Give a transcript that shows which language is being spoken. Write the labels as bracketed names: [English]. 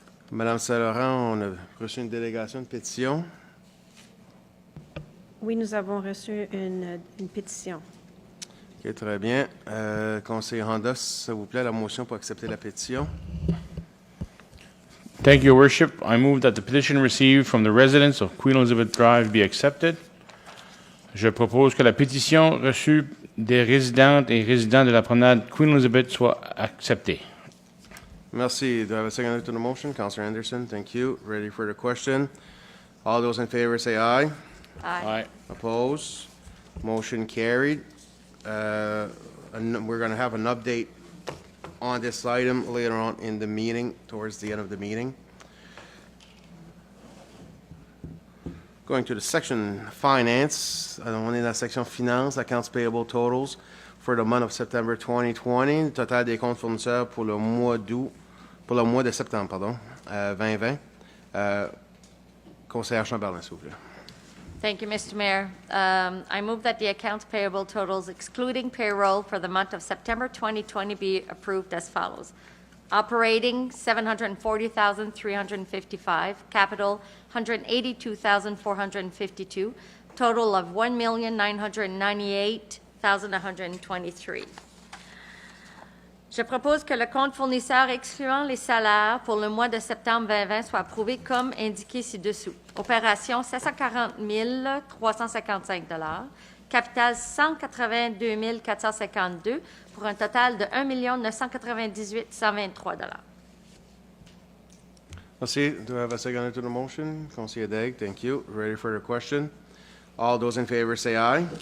[French] Madame Saint-Laurent, on a reçu une délégation de pétition. Oui, nous avons reçu une pétition. OK, très bien. Conseiller Honda, s'il vous plaît, la motion pour accepter la pétition. [English] Thank you, Your Worship. I move that the petition received from the residents of Queen Elizabeth Drive be accepted. [French] Je propose que la pétition reçue des résidentes et résidents de la promenade Queen Elizabeth soit acceptée. Merci. [English] Do I have a second to the motion? Councillor Anderson, thank you. Ready for the question? All those in favor say aye. Aye. Opposed? Motion carried. We're going to have an update on this item later on in the meeting, towards the end of the meeting. Going to the section Finance. [French] On est dans la section Finance, [English] accounts payable totals for the month of September 2020. [French] Le total des comptes fournisseurs pour le mois de septembre, pardon, 2020. Conseillère Chamberlain, s'il vous plaît. [English] Thank you, Mr. Mayor. I move that the accounts payable totals excluding payroll for the month of September 2020 be approved as follows. Operating, $740,355. Capital, $182,452. Total of $1,998,000. $123. [French] Je propose que le compte fournisseur excluant les salaires pour le mois de septembre 2020 soit approuvé comme indiqué ci-dessous. Opération 740 355 $, capital 182 452 pour un total de 1 998 123 $. Merci. [English] Do I have a second to the motion? Conseiller Daigle, thank you. Ready for the question? All those in favor say aye.